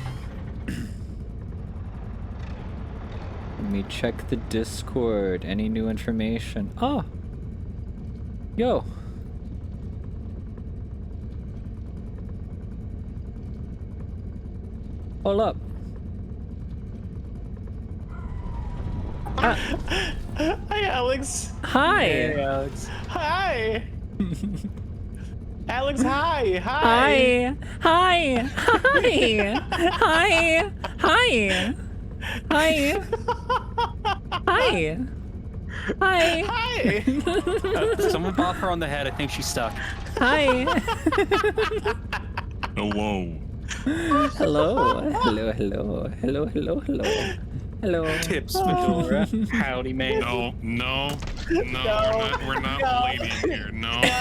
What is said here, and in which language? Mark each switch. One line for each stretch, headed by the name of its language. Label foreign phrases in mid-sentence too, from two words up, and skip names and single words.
English: Let me check the Discord. Any new information? Oh! Yo! Hold up. Hi, Alex. Hi! Hey, Alex. Hi! Alex, hi! Hi! Hi! Hi! Hi! Hi! Hi! Hi! Hi! Hi! Someone bop her on the head. I think she's stuck. Hi! Hello. Hello. Hello, hello. Hello, hello, hello. Hello. Tips, Fedora. Howdy, man. No, we're not ladies here. No.